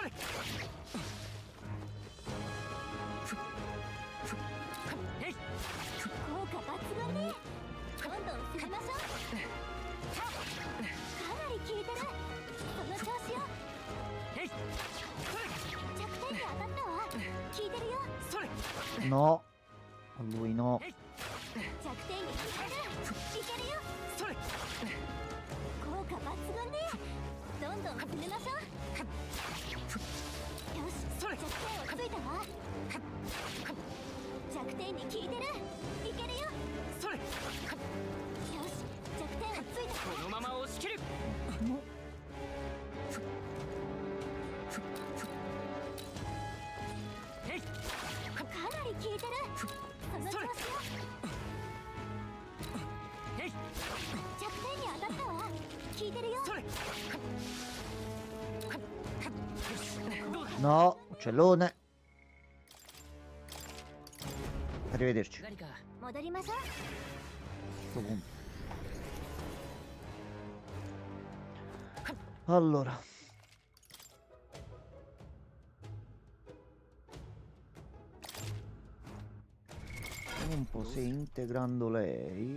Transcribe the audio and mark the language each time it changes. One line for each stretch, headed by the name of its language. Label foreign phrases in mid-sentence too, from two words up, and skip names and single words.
Japanese: それ。えい。効果抜群ね。どんどん進めましょう。かなり効いてる。その調子よ。えい。弱点に当たったわ。効いてるよ。それ。
Italian: No. A lui no.
Japanese: 弱点に効いてる。いけるよ。それ。効果抜群ね。どんどん進めましょう。よし、それ。弱点をついたわ。弱点に効いてる。いけるよ。それ。よし、弱点をついたわ。このまま押し切る。えい。かなり効いてる。その調子よ。えい。弱点に当たったわ。効いてるよ。それ。よし。どうだ。
Italian: No. Uccellone. Arrivederci.
Japanese: 何か。戻りましょう。
Italian: Sto punto. Allora. Vediamo un po' se integrando lei.